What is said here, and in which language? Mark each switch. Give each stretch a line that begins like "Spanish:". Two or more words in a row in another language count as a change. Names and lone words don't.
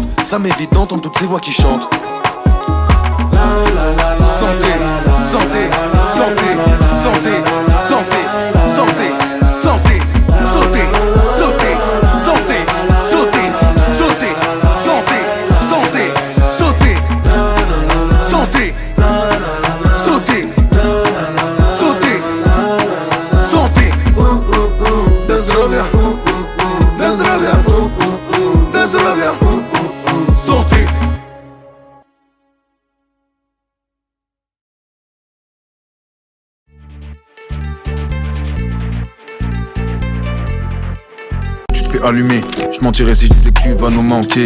French: Ça m'évite d'entendre toutes ces voix qui chantent. Santé, santé, santé, santé, santé, santé, santé, sauté, sauté, santé, sauté, sauté, santé, santé, sauté, santé, sauté, sauté, santé.
Polish: Bez zdrowia, bez zdrowia, bez zdrowia.
French: Santé. Tu te fais allumer, je mentirais si je disais que tu vas nous manquer.